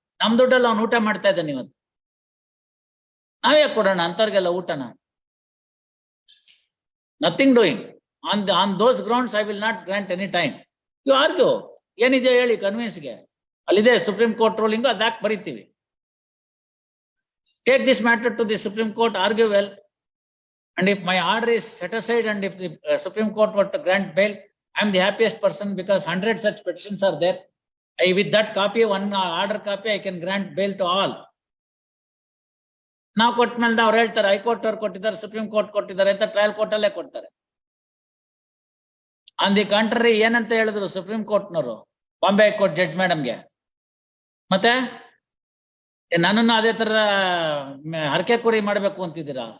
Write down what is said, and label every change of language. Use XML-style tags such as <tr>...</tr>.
<kn>ನಮ್ ದುಡ್ಡಲ್ಲಿ ಅವ್ನು ಊಟ ಮಾಡ್ತಾ ಇದ್ದಾನೆ ಇವತ್ತು. ನಾವೇ ಕೊಡೋಣ ಅಂತವ್ರಿಗೆಲ್ಲ ಊಟನ?</kn> <en>Nothing doing on those grounds. I will not grant any time. You argue.</en> <kn>ಏನಿದೆ ಹೇಳಿ ಕನ್ವಿನ್ಸ್ಗೆ. ಅಲ್ಲಿದೆ supreme court ruling, ಅದಾಕ್ ಬರೀತೀವಿ.</kn> <en>Take this matter to the Supreme Court, argue well, and if my order is set aside and if the Supreme Court were to grant bail, I am the happiest person because 100 such petitions are there. With that copy, one order copy, I can grant bail to all.</en> <kn>ನಾವು ಕೊಟ್ಟ ಮೇಲೆ ಅವ್ರು ಹೇಳ್ತಾರೆ high court ಅವ್ರು ಕೊಟ್ಟಿದ್ದಾರೆ, supreme court ಕೊಟ್ಟಿದ್ದಾರೆ ಅಂತ trial court ಅಲ್ಲೇ ಕೊಡ್ತಾರೆ.</kn> <en>on the contrary</en> <kn>ಏನಂತ ಹೇಳಿದ್ರು ಸುಪ್ರೀಂ ಕೋರ್ಟ್ನವರು ಬಾಂಬೆ ಹೈಕೋರ್ಟ್ ಜಡ್ಜ್ ಮೇಡಮ್ಗೆ? ಮತ್ತೆ ನನ್ನನ್ನು ಅದೇ ತರ ಹರಕೆ ಕುರಿ ಮಾಡ್ಬೇಕು ಅಂತಿದ್ದೀರಾ?</kn>